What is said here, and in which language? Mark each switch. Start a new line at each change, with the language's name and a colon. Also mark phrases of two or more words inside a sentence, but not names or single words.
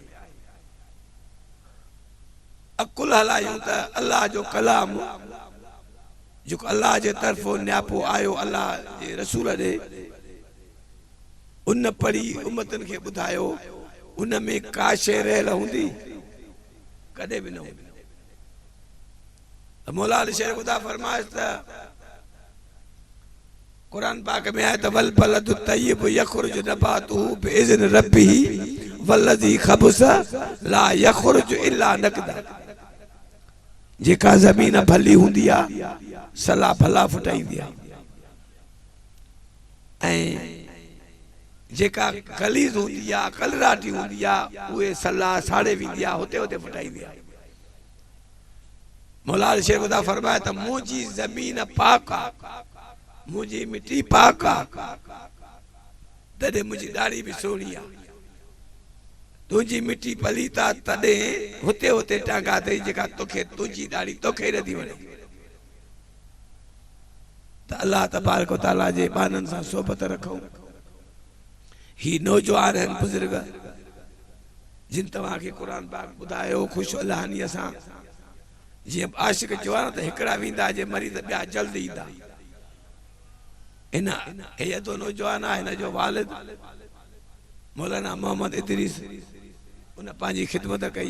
Sindhi: अकुल हलायूं त अल्लाह जो कलाम जेको अल्लाह जे तरफ़ो न्यापो आयो अल्लाह जे रसूल ॾे, उन पढ़ी उम्मतनि खे ॿुधायो, उन में का शइ रहियल हूंदी? कॾहिं बि न हूंदी। त मौला अली शेर ख़ुदा फरमाइश त क़ुर पाक में आहे त
Arabic: و البلد الطيب يخرج نباته بإذن ربه والذي خبث لا يخرج إلا نكدا.
Sindhi: जेका ज़मीन भली हूंदी आहे सला भला फुटाईंदी आहे, ऐं जेका गलीज़ हूंदी आहे, कलराटी हूंदी आहे, उहे सला साड़े वेंदी आहे, हुते हुते फुटाईंदी आहे। मौला अली शेर ख़ुदा फरमाए त मुंहिंजी ज़मीन पाक आहे, मुंहिंजी मिट्टी पाक आहे, तॾहिं मुंहिंजी ॾाढ़ी बि सुहिणी आहे। तुंहिंजी मिट्टी पलीत आहे तॾहिं हुते हुते टांगा अथई, जेका तोखे तुंहिंजी ॾाढ़ी तोखे नथी वणे। त
Arabic: الله تبارك وتعالى
Sindhi: जे बाननि सां सोबत रखूं। ही नौजवान आहिनि बुज़ुर्ग जिन तव्हांखे क़ुर पाक ॿुधायो ख़ुशि अलाहनीअ सां, जीअं आशिक चयो आहे न त हिकिड़ा वेंदा जे मरी त ॿिया जल्दी ईंदा। इन हे यदो नौजवान आहे, हिन जो वालिद मौलाना मोहम्मद इदरीस, उन पंहिंजी ख़िदमत कई।